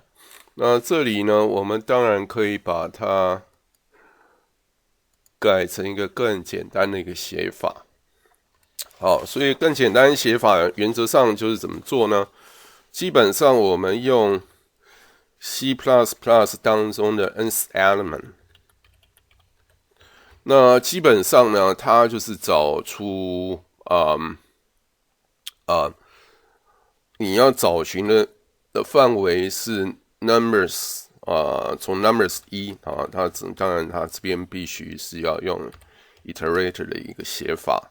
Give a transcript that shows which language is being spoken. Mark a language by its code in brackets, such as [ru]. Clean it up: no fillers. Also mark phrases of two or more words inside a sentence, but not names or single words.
[zh] 那這裡呢，我們當然可以把它改成一個更簡單的一個寫法。好，所以更簡單寫法原則上就是怎麼做呢？基本上我們用 C++ 當中的 [en] nth element， [zh] 那基本上呢，它就是找出你要找尋的範圍是 numbers 從 numbers 1啊，它當然它這邊必須是要用 iterator 的一個寫法。